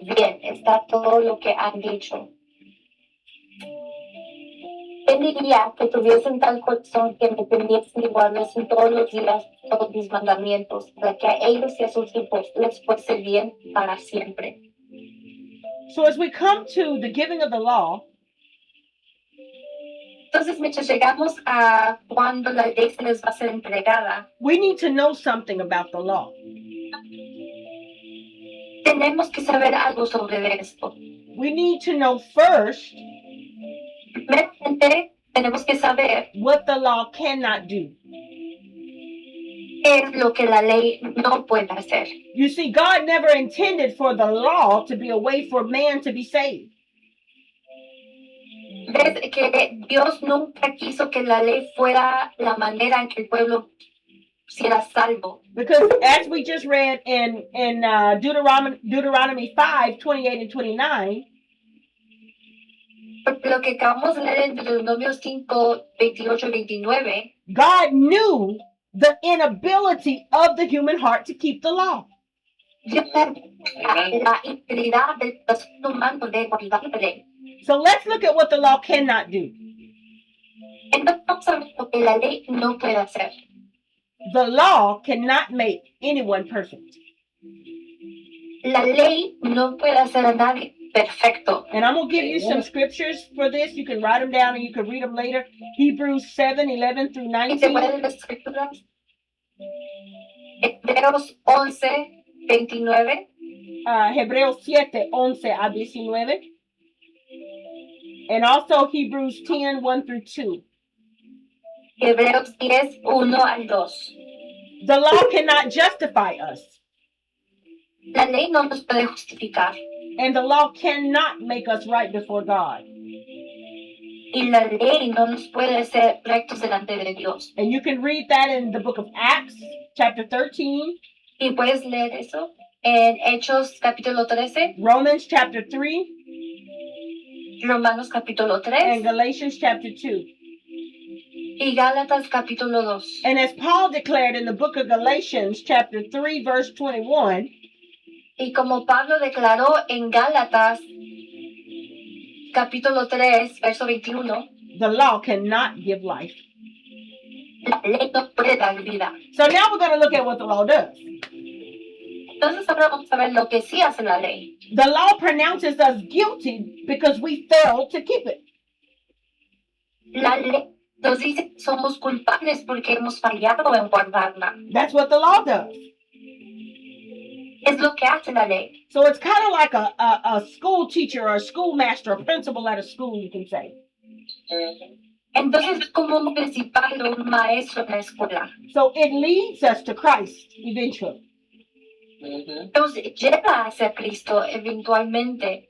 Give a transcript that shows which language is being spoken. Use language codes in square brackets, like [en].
[es] Bien, está todo lo que han dicho. ¿Quién diría que tuviesen tal corazón que me temiesen y guardasen todos los días todos mis mandamientos, para que a ellos y a sus hijos les fuese bien para siempre? [en] So as we come to the giving of the law, [es] Entonces, mientras llegamos a cuando la ley se les va a ser entregada, [en] we need to know something about the law. [es] tenemos que saber algo sobre esto. [en] We need to know first [es] Primeramente, tenemos que saber [en] what the law cannot do. [es] qué es lo que la ley no puede hacer. [en] You see, God never intended for the law to be a way for man to be saved. [es] Ves que Dios nunca quiso que la ley fuera la manera en que el pueblo será salvo. [en] Because as we just read in Deuteronomy 5:28-29, [es] Porque lo que acabamos de leer en Deuteronomio 5, 28 y 29, [en] God knew the inability of the human heart to keep the law. [es] Dios la integridad del ser humano de guardar la ley. [en] So let's look at what the law cannot do. [es] Entonces vamos a ver lo que la ley no puede hacer. [en] The law cannot make anyone perfect. [es] La ley no puede hacer a nadie perfecto. [en] And I'm going to give you some scriptures for this. You can write them down and you can read them later. Hebrews 7:11 through [es] Y se [en] 19. [es] pueden las escrituras. Hebreos 11:29. Hebreos 7:11 a 19. [en] And also Hebrews 10:1 through 2. [es] Hebreos 10:1-2. [en] The law cannot justify us. [es] La ley no nos puede justificar. [en] And the law cannot make us right before God. [es] Y la ley no nos puede hacer rectos delante de Dios. [en] And you can read that in the book of Acts, chapter 13, [es] Y puedes leer eso en Hechos capítulo 13, [en] Romans chapter 3, [es] Romanos capítulo [en] and [es] 3 [en] Galatians chapter 2. [es] y Gálatas capítulo 2. [en] And as Paul declared in the book of Galatians chapter 3, verse 21, [es] Y como Pablo declaró en Gálatas capítulo 3, verso 21, [en] the law cannot give life. [es] la ley no puede dar vida. [en] So now we're going to look at what the law does. [es] Entonces ahora vamos a ver lo que sí hace la ley. [en] The law pronounces us guilty because we failed to keep it. [es] La ley nos dice que somos culpables porque hemos fallado en guardarla. [en] That's what the law does. [es] Es lo que hace la ley. [en] So it's kind of like a school teacher or a schoolmaster, a principal at a school, you can say. [es] Entonces es como un principal o un maestro en la escuela. [en] So it leads us to Christ eventually. [es] Nos lleva hacia Cristo eventualmente.